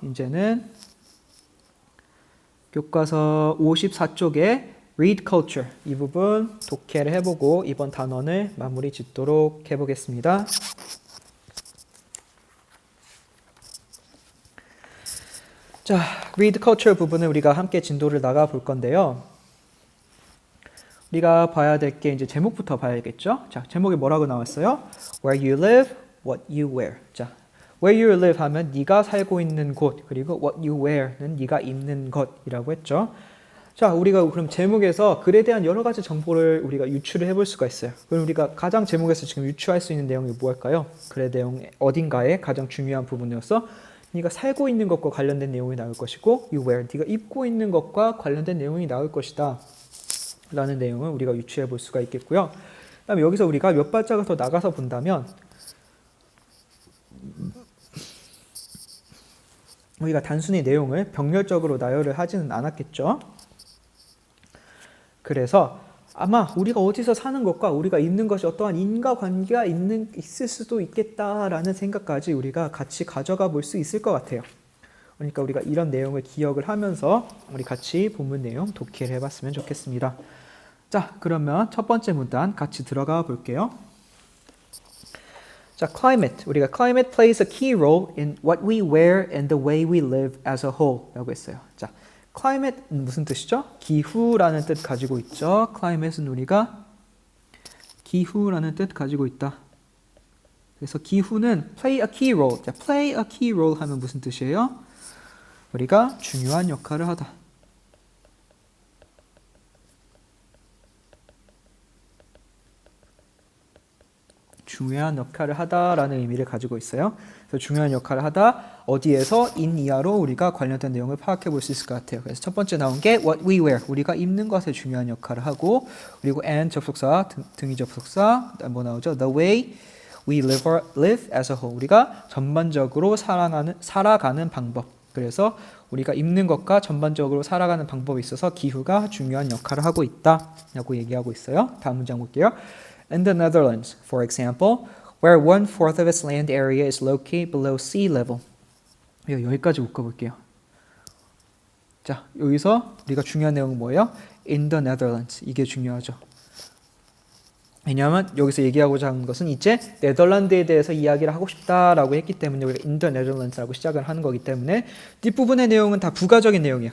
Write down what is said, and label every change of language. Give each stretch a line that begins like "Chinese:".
Korean: 이제는 교과서 54쪽에 read culture 이 부분 독해를 해보고 이번 단원을 마무리 짓도록 해보겠습니다. 자, read culture 부분을 우리가 함께 진도를 나가 볼 건데요. 우리가 봐야 될 게 이제 제목부터 봐야겠죠? 자, 제목이 뭐라고 나왔어요?
English: Where you live, what you wear.
Korean: 자,
English: where you live
Korean: 하면 네가 살고 있는 곳, 그리고
English: what you wear
Korean: 는 네가 입는 것이라고 했죠. 자, 우리가 그럼 제목에서 글에 대한 여러 가지 정보를 우리가 유추를 해볼 수가 있어요. 그럼 우리가 가장 제목에서 지금 유추할 수 있는 내용이 무엇일까요? 글의 내용 어딘가에 가장 중요한 부분이어서 네가 살고 있는 것과 관련된 내용이 나올 것이고 you wear, 네가 입고 있는 것과 관련된 내용이 나올 것이다 라는 내용을 우리가 유추해 볼 수가 있겠고요. 그 다음에 여기서 우리가 몇 발짝을 더 나가서 본다면 우리가 단순히 내용을 병렬적으로 나열을 하지는 않았겠죠. 그래서 아마 우리가 어디서 사는 것과 우리가 입는 것이 어떠한 인과관계가 있을 수도 있겠다라는 생각까지 우리가 같이 가져가 볼 수 있을 것 같아요. 그러니까 우리가 이런 내용을 기억을 하면서 우리 같이 본문 내용 독해를 해봤으면 좋겠습니다. 자, 그러면 첫 번째 문단 같이 들어가 볼게요. 자, climate. 우리가
English: climate plays a key role in what we wear and the way we live as a whole
Korean: 라고 했어요. 자, climate는 무슨 뜻이죠? 기후라는 뜻 가지고 있죠. climate은 우리가 기후라는 뜻 가지고 있다. 그래서 기후는
English: play a key role.
Korean: 자,
English: play a key role
Korean: 하면 무슨 뜻이에요? 우리가 중요한 역할을 하다. 중요한 역할을 하다라는 의미를 가지고 있어요. 그래서 중요한 역할을 하다 어디에서 in 이하로 우리가 관련된 내용을 파악해 볼 수 있을 것 같아요. 그래서 첫 번째 나온 게
English: what we wear
Korean: 우리가 입는 것에 중요한 역할을 하고 그리고 and 접속사 등위 접속사 뭐 나오죠?
English: The way we live as a whole
Korean: 우리가 전반적으로 살아가는 방법. 그래서 우리가 입는 것과 전반적으로 살아가는 방법에 있어서 기후가 중요한 역할을 하고 있다라고 얘기하고 있어요. 다음 문장 볼게요.
English: In the Netherlands, for example, where 1/4 of its land area is located below sea level.
Korean: 여기까지 묶어볼게요. 자, 여기서 우리가 중요한 내용은 뭐예요?
English: In the Netherlands.
Korean: 이게 중요하죠. 왜냐하면 여기서 얘기하고자 하는 것은 이제 네덜란드에 대해서 이야기를 하고 싶다라고 했기 때문에 우리가
English: in the Netherlands
Korean: 라고 시작을 하는 거기 때문에 뒷부분의 내용은 다 부가적인 내용이에요.